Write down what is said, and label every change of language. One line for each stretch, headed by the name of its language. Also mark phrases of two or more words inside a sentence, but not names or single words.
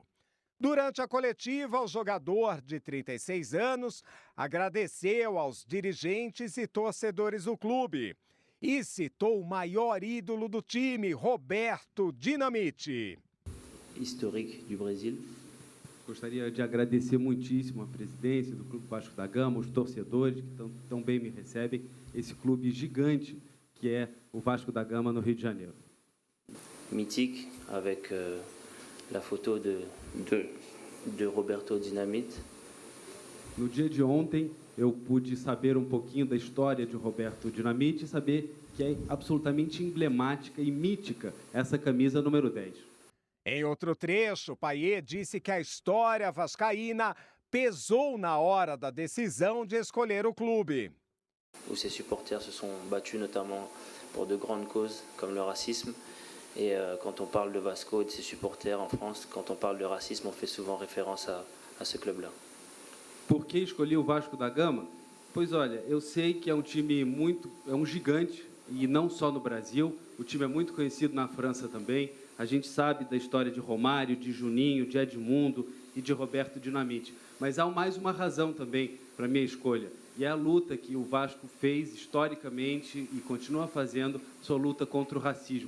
Portuguese: Durante a coletiva, o jogador de 36 anos agradeceu aos dirigentes e torcedores do clube e citou o maior ídolo do time, Roberto Dinamite. Histórico do Brasil. Gostaria de agradecer muitíssimo a presidência do Clube Vasco da Gama, os torcedores que tão bem me recebem, esse clube gigante que é o Vasco da Gama no Rio de Janeiro.
French: Mythique, avec la photo de Roberto Dinamite.
Portuguese: No dia de ontem, eu pude saber um pouquinho da história de Roberto Dinamite e saber que é absolutamente emblemática e mítica essa camisa número 10. Em outro trecho, Payet disse que a história vascaína pesou na hora da decisão de escolher o clube.
French: Où ses supporters se sont battus notamment pour de grandes causes comme le racisme Et quand on parle de Vasco et de ses supporters en France, quand on parle de racisme, on fait souvent référence à ce club-là.
Portuguese: Por que escolhi o Vasco da Gama? Pois olha, eu sei que é um time é um gigante, e não só no Brasil, o time é muito conhecido na França também. A gente sabe da história de Romário, de Juninho, de Edmundo e de Roberto Dinamite. Mas há mais uma razão também para a minha escolha, e é a luta que o Vasco fez historicamente e continua fazendo, sua luta contra o racismo.